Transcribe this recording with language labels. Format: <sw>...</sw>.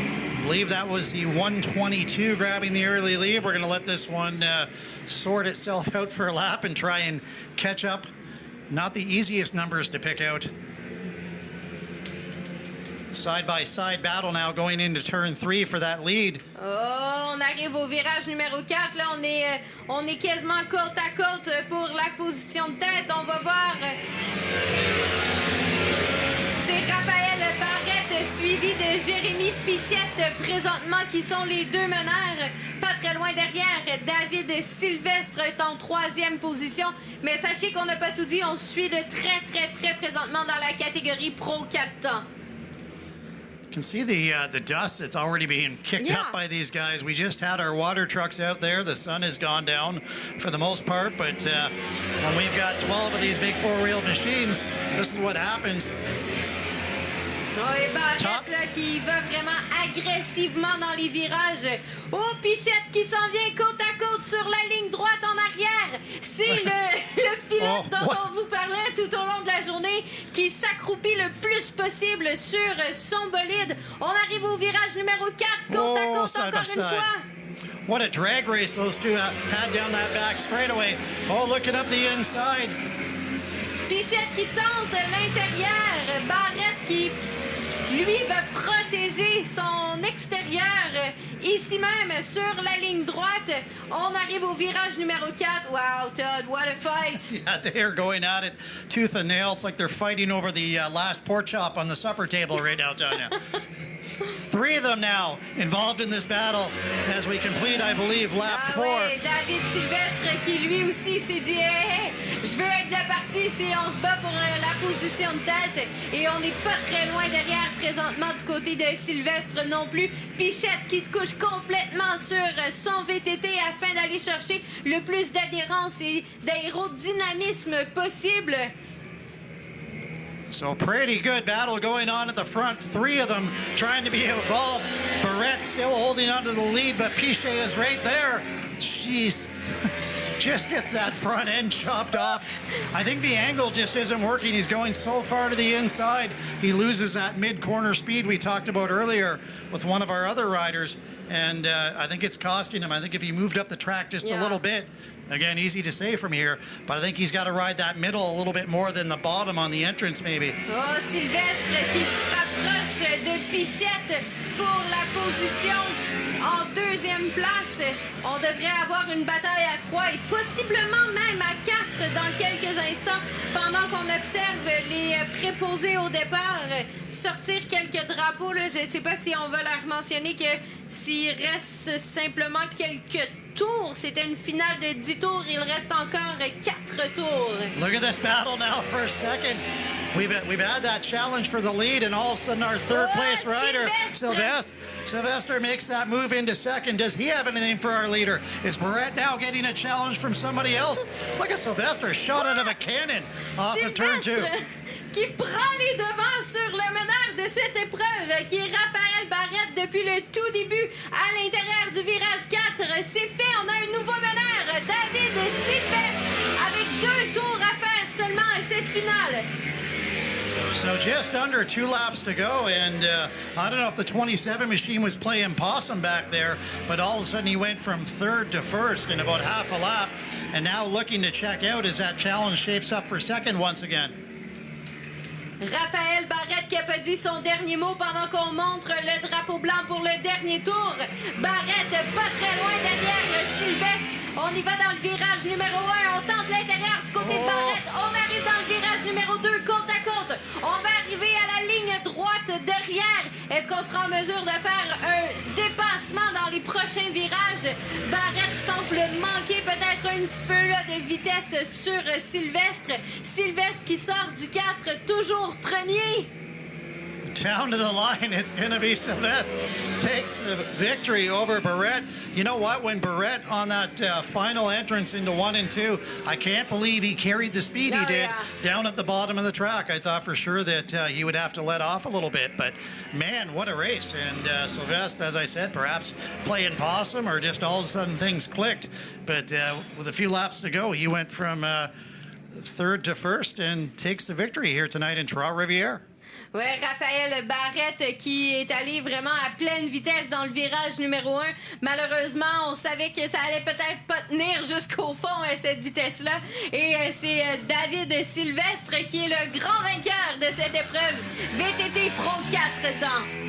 <en>I believe that was the 122 grabbing the early lead. We're going to let this one sort itself out for a lap and try and catch up. Not the easiest numbers to pick out. Side-by-side battle now going into turn 3 for that lead.</en> <fr>Oh, on arrive au virage numéro 4. Là, on est quasiment côte à côte pour la position de tête. On va voir. C'est Raphaël Barrette suivi de Jérémy Pichette présentement qui sont les deux meneurs. Pas très loin derrière, David Sylvestre est en 3e position. Mais sachez qu'on n'a pas tout dit. On suit de très très près présentement dans la catégorie Pro 4 temps.</fr> <en>You can see the dust that's already being kicked up by these guys. We just had our water trucks out there. The sun has gone down for the most part, but when we've got 12 of these big four-wheeled machines, this is what happens.</en> <fr>Oui, Barrette là, qui va vraiment agressivement dans les virages. Oh, Pichette qui s'en vient côte à côte sur la ligne droite en arrière. C'est le pilote dont on vous parlait tout au long de la journée qui s'accroupit le plus possible sur son bolide. On arrive au virage numéro 4, côte à côte encore une fois.</fr> <en>What a drag race those two had down that back straightaway. Oh, looking up the inside.</en> <fr>Pichette qui tente l'intérieur. Barrette qui... lui va protéger son extérieur ici même sur la ligne droite. On arrive au virage numéro 4.</fr> <en>Wow, Todd, what a fight. Yeah, they are going at it tooth and nail. It's like they're fighting over the last pork chop on the supper table right now, Tanya. 3 of them now involved in this battle as we complete, I believe, lap 4.</en> <fr>Ouais, David Sylvestre qui lui aussi s'est dit hey, je veux être de la partie si on se bat pour la position de tête. Et on n'est pas très loin derrière présentement du côté de Sylvestre non plus. Pichette qui se couche complètement sur son VTT afin d'aller chercher le plus d'adhérence et d'aérodynamisme possible.</fr> <en>So pretty good battle going on at the front. 3 of them trying to be involved. Barrette still holding onto the lead, but Pichet is right there. Jeez. Just gets that front end chopped off. I think the angle just isn't working. He's going so far to the inside. He loses that mid-corner speed we talked about earlier with one of our other riders. And I think it's costing him. I think if he moved up the track just a little bit, again, easy to say from here, but I think he's got to ride that middle a little bit more than the bottom on the entrance, maybe.</en> <fr>Oh, Sylvestre qui se rapproche de Pichette pour la position en 2e place. On devrait avoir une bataille à 3 et possiblement même à 4 dans quelques instants pendant qu'on observe les préposés au départ sortir quelques drapeaux. Là, je ne sais pas si on va leur mentionner que s'il reste simplement quelques tours, c'était une finale de 10 tours, il reste encore 4 tours.</fr> <en>Look at this battle now for a second. We've had that challenge for the lead, and all of a sudden our third place rider, Sylvester makes that move into second. Does he have anything for our leader? Is Barrette now getting a challenge from somebody else? Look at Sylvester, shot out of a cannon off of turn 2.</en> <fr>Qui prend les devants sur le meneur de cette épreuve, qui est Raphaël Barrette depuis le tout début à l'intérieur du virage 4. C'est fait, on a un nouveau meneur, David Sylvestre, avec 2 tours à faire seulement à cette finale.</fr> <en>So just under 2 laps to go, and I don't know if the 27 machine was playing possum back there, but all of a sudden he went from 3rd to 1st in about half a lap, and now looking to check out as that challenge shapes up for second once again.</en> <fr>Raphaël Barrette qui a pas dit son dernier mot pendant qu'on montre le drapeau blanc pour le dernier tour. Barrette pas très loin derrière Sylvestre. On y va dans le virage numéro 1. On tente l'intérieur du côté de Barrette. On arrive dans le virage numéro 2, côte à côte. On va arriver à la ligne droite derrière. Est-ce qu'on sera en mesure de faire un dépassement dans les prochains virages? Barrette semble manquer peut-être un petit peu là, de vitesse sur Sylvestre. Sylvestre qui sort du 4, toujours premier.</fr> <en>down to the line. It's going to be Sylvestre takes the victory over Barrette. You know what? When Barrette on that final entrance into 1 and 2, I can't believe he carried the speed he did down at the bottom of the track. I thought for sure that he would have to let off a little bit, but man, what a race. And Sylvestre, as I said, perhaps playing possum or just all of a sudden things clicked. But with a few laps to go, he went from third to first and takes the victory here tonight in Trois, Rivières.</en> <fr>Oui, Raphaël Barrette qui est allé vraiment à pleine vitesse dans le virage numéro 1. Malheureusement, on savait que ça allait peut-être pas tenir jusqu'au fond à cette vitesse-là. Et c'est David Sylvestre qui est le grand vainqueur de cette épreuve VTT Pro 4 temps.</fr>